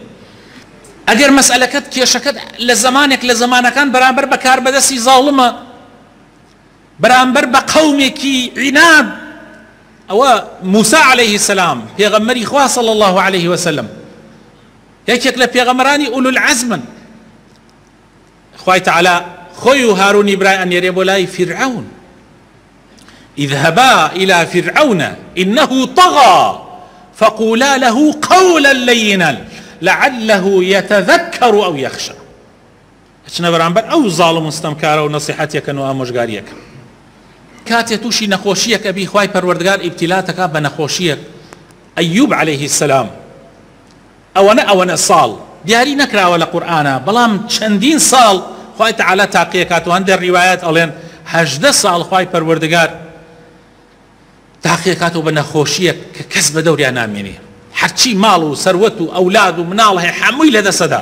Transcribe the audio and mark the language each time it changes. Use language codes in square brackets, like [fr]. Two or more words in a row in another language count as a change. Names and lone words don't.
[ckb] ئەگەر مەسئلەکەت کێشەکەت لە زمانێک لە زمانەکان بەرامبەر بە کاربەدەستی زاڵمە، بەرامبەر بە قەومێکی عیناد، ئەوە موسا [ar] عەلەیهی سەلام [ckb] پێغەمبەری خوا [ar] صلی الله عەلەیه وسلم [ckb] یەکێک لە پێغەمبەرانی [ar] ئولو العەزمن. [ckb] خوای تەعالا خۆی و هارونی برای ئەنێرێ بۆ لای فرعون، [ar] اذهبا إلى فرعون إنه طغى فقولا له قولا لينا لعله يتذكر أو يخشى. [ckb] اچنە بەرامبەر ئەو زاڵم مستەمکارە و نەسیحەتێکن و ئامۆژگاریەکە. کاتێ تووشی نەخۆشیەکە بی، خوای پەروەردگار ئیبتیلاتەکە بە نەخۆشیەک. ئەیوب [ar] عەلەیهی سەلام [ckb] ئەوەنە ساڵ دیاری نەکراوە لە قورئانە، بەڵام چەندین ساڵ خوای تەعالا تاقیەکات و هەندێک ڕیوایەت ئەڵێن 18 ساڵ خوای پەروەردگار تاقیەکات و بە نەخۆشیەک کە کەس بە دەوریان نامێنێ، هەرچی ماڵ و سەروەت و ئەولاد و مناڵ هەیە هەمووی لەدەسەدا.